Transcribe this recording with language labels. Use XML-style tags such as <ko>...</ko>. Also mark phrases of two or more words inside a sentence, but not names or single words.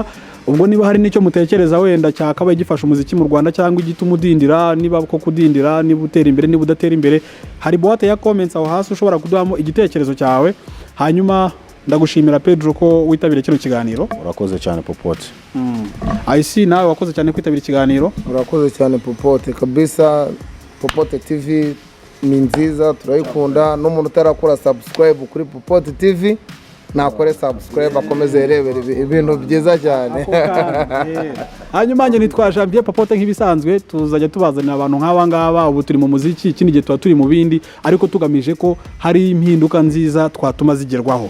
<rw>Ubwo niba hari nicyo mutekereza wenda cyakabaye gifasha umuziki mu Rwanda cyangwa igituma udindira, niba ko kudindira, niba utera imbere, niba udatera imbere, hari boîte ya comments aho hasi ushobora kuduhamo igitekerezo cyawe. Hanyuma ndagushimira Pedro ko witabira kino kiganiro. Urakoze cyane Popote. IC nawe wakoze cyane kwitabira ikiganiro. Urakoze cyane Popote kabisa. Popote TV ni nziza, turayikunda. N'umuntu utarakora subscribe kuri Popote TV nakore subscribe, akomeze yerebera ibintu byiza cyane. Hanyuma nje nitwa Janvier Popote nk'ibisanzwe, tuzajya tubazanira abantu nk'aba ngaba. Ubu turi mu muziki, ikindi gihe tuba turi mu bindi, ariko tugamije ko hari impinduka nziza twatuma zigerwaho.</rw>